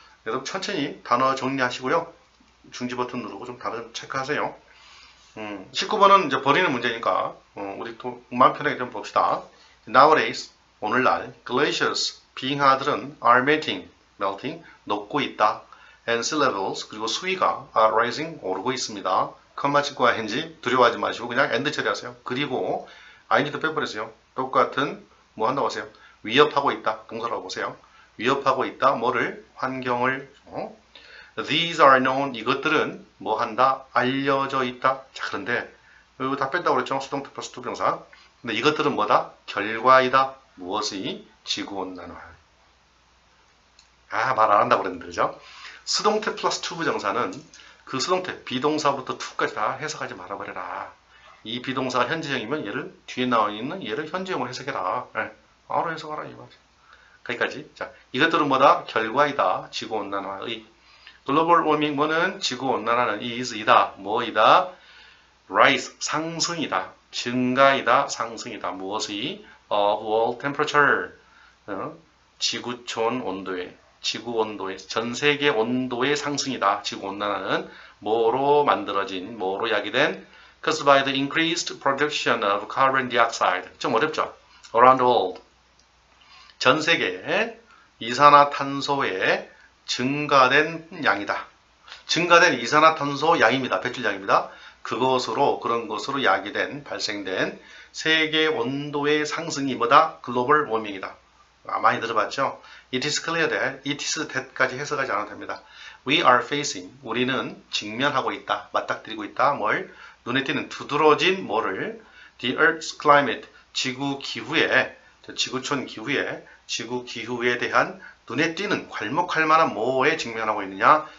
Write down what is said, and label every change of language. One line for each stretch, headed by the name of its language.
Korean: 여러분 천천히 단어 정리하시고요. 중지 버튼 누르고 좀 단어 좀 체크하세요. 19번은 이제 버리는 문제니까 우리 또 마음 편하게 좀 봅시다. Nowadays, 오늘날 glaciers, 빙하들은 are melting, 녹고 있다.
English: And sea levels,
Korean: 그리고 수위가 are rising, 오르고 있습니다. 컴마 찍고 ing, 두려워하지 마시고 그냥 and 처리하세요. 그리고 ing도 빼버리세요. 똑같은 뭐 한다고 하세요? 위협하고 있다. 동사라고 보세요. 위협하고 있다. 뭐를? 환경을.
English: These are known,
Korean: 이것들은 뭐 한다? 알려져 있다. 자, 그런데 이거 다 뺀다고 그랬죠? 수동태 플러스 투부정사. 근데 이것들은 뭐다? 결과이다. 무엇의? 지구온난화. 말 안 한다고 그랬는데 그죠? 수동태 플러스 투부정사는 그 수동태 비동사부터 투까지 다 해석하지 말아버려라. 이 비동사가 현재형이면 얘를 뒤에 나와 있는 얘를 현재형으로 해석해라. 바로 해석하라 이 말이야. 거기까지. 자, 이것들은 뭐다? 결과이다. 지구온난화의. 글로벌 워밍 뭐는 지구온난화는 is이다. 뭐이다? rise 상승이다. 증가이다. 상승이다. 무엇의?
English: of world temperature.
Korean: 지구촌 온도의. 지구 온도의, 전 세계 온도의 상승이다. 지구 온난화는 뭐로 만들어진, 뭐로 야기된
English: caused by the increased production of carbon dioxide.
Korean: 좀 어렵죠?
English: Around the world.
Korean: 전 세계에 이산화탄소의 증가된 양이다. 증가된 이산화탄소 양입니다. 배출량입니다. 그런 것으로 야기된, 발생된 세계 온도의 상승이 뭐다? 글로벌 워밍이다. 많이 들어봤죠?
English: It is clear that, it is that까지
Korean: 해석하지 않아도 됩니다.
English: We are facing,
Korean: 우리는 직면하고 있다, 맞닥뜨리고 있다. 뭘? 눈에 띄는 두드러진 뭐를?
English: The Earth's climate,
Korean: 지구 기후에, 지구촌 기후에, 지구 기후에 대한 눈에 띄는 괄목할 만한 뭐에 직면하고 있느냐?